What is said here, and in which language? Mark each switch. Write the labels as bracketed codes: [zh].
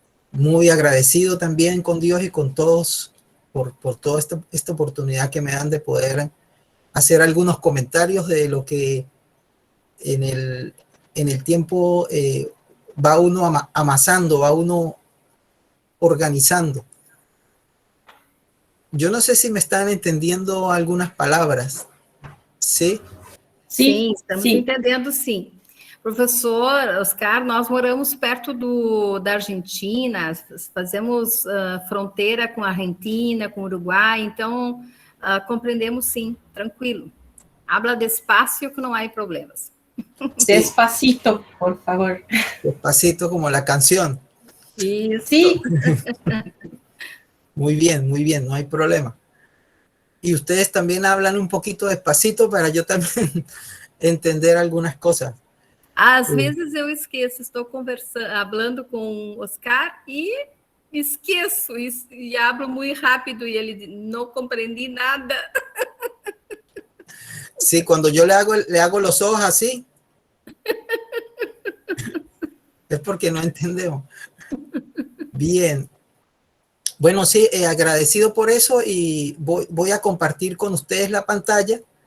[es] Muy agradecido también con Dios y con todos por toda esta oportunidad que me dan de poder hacer algunos comentarios de lo que en el tiempo va uno amasando, va uno organizando. Yo no sé si me están entendiendo algunas palabras, ¿sí? [pt] Sim, estamos sim. entendendo, sim. Professor Oscar, nós moramos perto da Argentina, fazemos fronteira com a Argentina, com o Uruguai, então compreendemos sim, tranquilo. [es] Habla despacio que [pt] não há problemas. [es] Despacito, por favor. Despacito como la canción. [pt] Isso. [es] Sí. Muy bien, no hay problema. Y ustedes también hablan un poquito despacito para yo también entender algunas cosas. [pt] Às vezes eu esqueço, estou falando com o Oscar e esqueço e hablo muito rápido e ele não compreendi nada. [es] Sí, cuando yo le hago los ojos así, es porque no entendemos. Bien. Bueno, sí, agradecido por eso y voy a compartir con ustedes la pantalla.